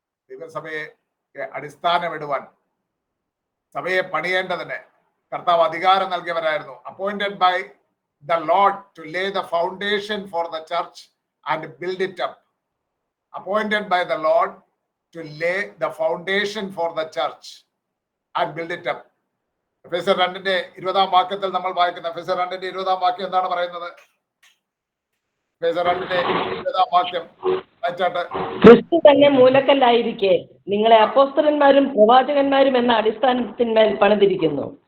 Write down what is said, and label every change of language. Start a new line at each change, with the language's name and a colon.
Malayalam: ദൈവസഭയെ അടിസ്ഥാനമിടുവാൻ, സഭയെ പണിയേണ്ടതിന് കർത്താവ് അധികാരം നൽകിയവരായിരുന്നു.
English: Appointed by the Lord to lay the foundation for the church and build it up. Appointed by the Lord to lay the foundation for the church and build it up.
Malayalam: എഫെസ്യർ 2:20 വാക്യത്തിൽ നമ്മൾ വായിക്കുന്ന എഫെസ്യർ 2:20 വാക്യം എന്താണ് പറയുന്നത്? എഫെസ്യർ 2:20 വാക്യം വായിച്ചാട്ടെ. ക്രിസ്തു തന്നെ മൂലക്കല്ലായിരിക്കെ നിങ്ങളെ അപ്പോസ്തലന്മാരും പ്രവാചകന്മാരും എന്ന അടിസ്ഥാനത്തിന്മേൽ പണിതിരിക്കുന്നു.